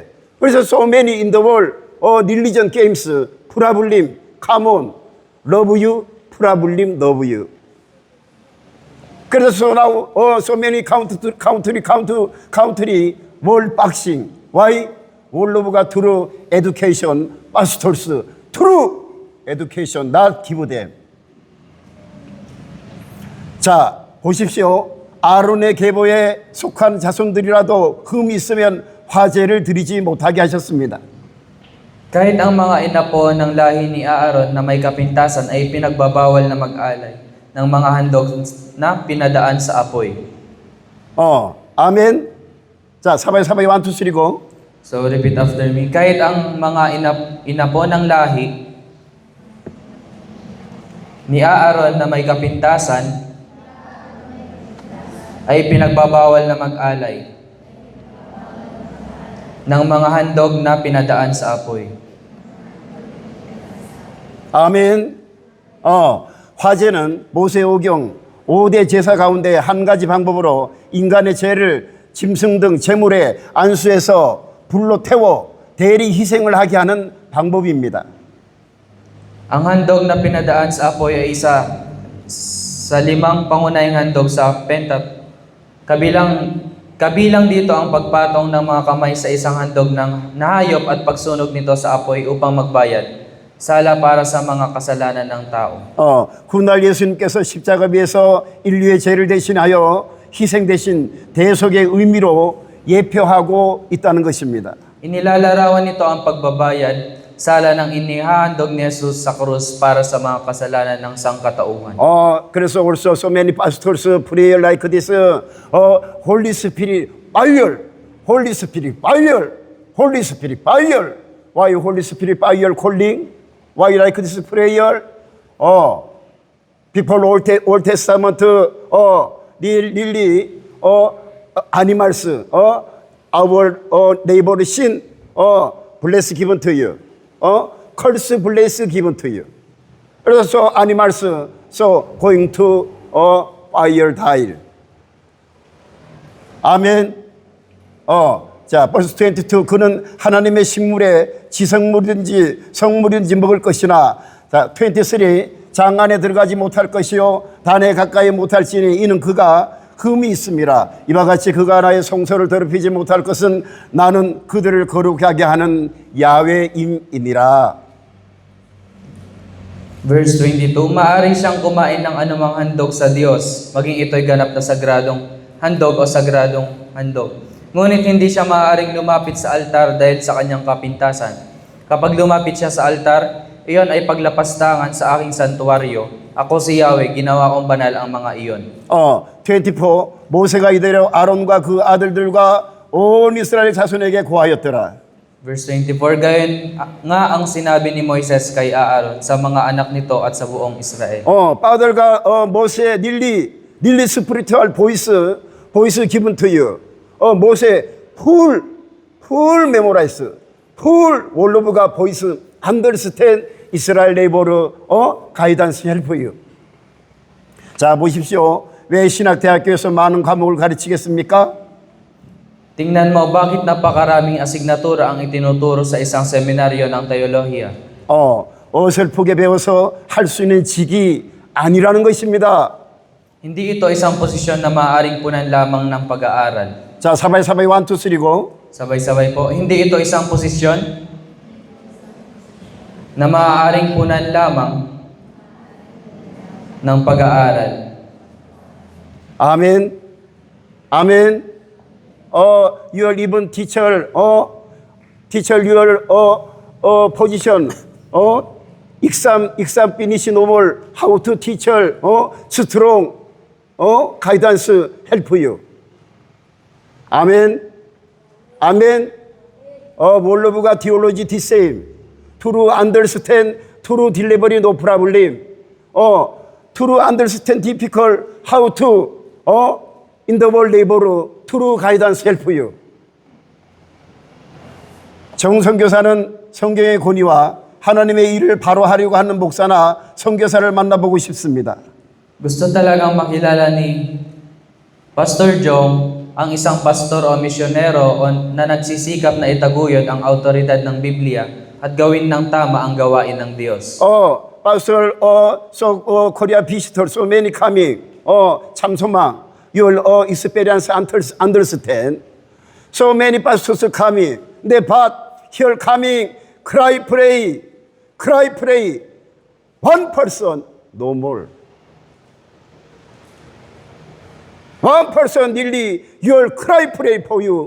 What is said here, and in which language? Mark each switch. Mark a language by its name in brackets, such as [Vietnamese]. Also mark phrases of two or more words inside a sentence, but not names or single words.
[English] 그래서 so many in the world, religion games, problem, come on, love you, problem, love you. 그래서 now, so many country, world boxing. Why? All of got true education, pastors, true education, not give them. [Korean] 자, 보십시오. 아론의 계보에 속한 자손들이라도 흠이 있으면 화제를 드리지 못하게 하셨습니다. [Filipino] Kahit ang mga inapo ng lahi ni Aaron na may kapintasan ay pinagbabawal na mag-alay ng mga handog na pinadaan sa apoy. [Korean] 아멘. 자, 사바이 1, 2, 3 go. [English] So repeat after me. [Filipino] Kahit ang mga inapo ng lahi ni Aaron na may kapintasan ay pinagbabawal na mag-alay ng mga handog na pinadaan sa apoy. [Korean] 아멘. 화제는 모세오경 5대 제사 가운데 한 가지 방법으로 인간의 죄를 짐승 등 제물에 안수해서 불로 태워 대리 희생을 하게 하는 방법입니다. [Filipino] Ang handog na pinadaan sa apoy ay isa sa 5 pangunahing handog sa Pentateuch. Kabilang dito ang pagpatong ng mga kamay sa isang handog ng nahayop at pagsunog nito sa apoy upang magbayad, sala para sa mga kasalanan ng tao. [Korean] 훗날 예수님께서 십자가 위에서 인류의 죄를 대신하여 희생되신 대속의 의미로 예표하고 있다는 것입니다. [Filipino] Inilalarawan nito ang pagbabayad, sala ng inihahandog ni Jesus sa krus para sa mga kasalanan ng sangkatauhan. [English] 그래서 also so many pastors pray like this. Holy Spirit fire, Holy Spirit fire, Holy Spirit fire. Why Holy Spirit fire calling? Why like this prayer? People Old Testament, really, animals, our neighbor sin, bless given to you. Curse bless given to you. 그래서 animals so going to fire die. [Korean] 아멘. 자, 벌써 22. 그는 하나님의 식물에 지성물인지 성물인지 먹을 것이나, 자, 23. 장 안에 들어가지 못할 것이요 단에 가까이 못할지니 이는 그가 흠이 있음이라. 이와 같이 그가 나의 성소를 더럽히지 못할 것은 나는 그들을 거룩하게 하는 야훼임이니라. [Filipino] Verse 22, maaari siyang kumain ng anumang handog sa Diyos, maging ito'y ganap na sagradong handog o sagradong handog. Ngunit hindi siya maaaring lumapit sa altar dahil sa kanyang kapintasan. Kapag lumapit siya sa altar, iyon ay paglapastangan sa aking santuwaryo. Ako si Yahweh, ginawa kong banal ang mga iyon. 24. [Korean] 모세가 이대로 아론과 그 아들들과 온 이스라엘 자손에게 고하였더라. [Filipino] Verse 24, gayon nga ang sinabi ni Moises kay Aaron sa mga anak nito at sa buong Israel. [English] father가 모세 닐리 spiritual voice given to you. 모세 full memorize, full all of God voice understand 이스라엘 neighbor로 guidance help you. [Korean] 자, 보십시오. 왜 신학대학교에서 많은 과목을 가르치겠습니까? [Filipino] Tingnan mo, bakit napakaraming asignatura ang itinuturo sa isang seminaryo ng teolohiya? [Korean] 어설프게 배워서 할 수 있는 직이 아니라는 것입니다. [Filipino] Hindi ito isang posisyon na maaaring punan lamang ng pag-aaral. [Korean] 자, 사바이 1, 2, 3 고. [Filipino] Sabay-sabay po. Hindi ito isang posisyon na maaaring punan lamang ng pag-aaral. [Korean] 아멘. 아멘. [English] your even teacher, your position, exam finish normal, how to teacher, strong, guidance help you. [Korean] 아멘. 아멘. 몰로브가 [English] theology the same. To understand, to deliver no problem. To understand difficult, how to, in the world labor, to guidance help you. [Korean] 정선교사는 성경의 권위와 하나님의 일을 바로 하려고 하는 목사나 선교사를 만나보고 싶습니다. [Filipino] Gusto talagang makilala ni Pastor Jong ang isang pastor o misyonero na nagsisikap na itaguyod ang autoridad ng Biblia at gawin ng tama ang gawain ng Diyos. [English] Pastor, Korea visitor, so many coming. [Korean] 참 소망. [English] You will experience understand. So many pastors coming. But here coming, cry, pray. One person, no more. One person really, your cry, pray for you.